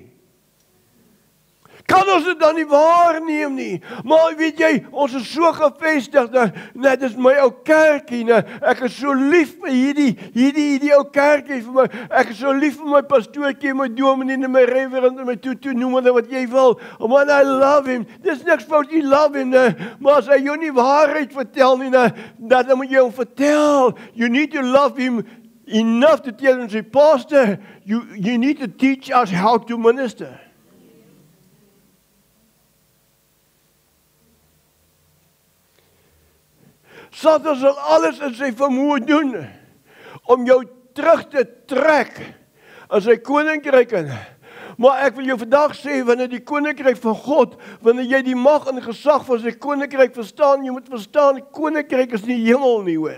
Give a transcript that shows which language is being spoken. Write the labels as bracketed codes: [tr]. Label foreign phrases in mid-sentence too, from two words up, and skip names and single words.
[af] Kan ons dit dan nie waarneem nie? Maar weet jy, ons is so gevestig, dit is my ou kerkie, ek is so lief vir hierdie ou kerkie vir my, ek is so lief vir my pastoortjie, my dominee, en my reverend, en my toe, noem hulle wat jy wil, [en] man, I love him, [af] dis niks fout, [en] you love him, [af] maar as hy jou nie waarheid vertel nie, dan moet jy hom vertel, [en] you need to love him enough to tell him, say, pastor, you need to teach us how to minister. [af] Satan sal alles in sy vermoë doen om jou terug te trek in sy koninkryk in. Maar ek wil jou vandag sê, wanneer die koninkryk van God, wanneer jy die mag en gesag van sy koninkryk verstaan, jy moet verstaan, die koninkryk is nie hemel nie, hoor.